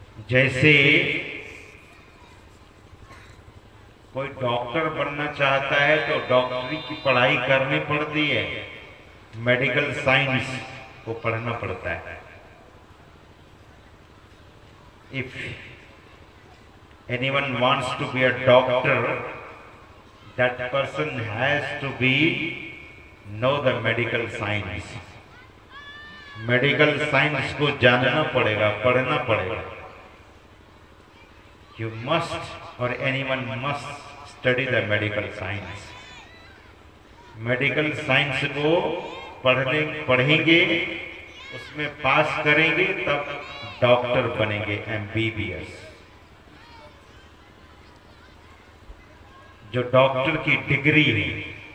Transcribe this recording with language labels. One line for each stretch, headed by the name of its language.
Hindi: जैसे कोई डॉक्टर बनना चाहता है तो डॉक्टरी की पढ़ाई करनी पड़ती है, मेडिकल साइंस को पढ़ना पड़ता है।
English: If anyone wants to be a doctor, that person has to be know the medical science.
Hindi: Medical science को जानना पड़ेगा, पढ़ना पड़ेगा.
English: You must or anyone must study the medical science.
Hindi: Medical science को पढ़ेंगे, उसमें पास करेंगे, तब डॉक्टर बनेंगे, MBBS. जो डॉक्टर की डिग्री है.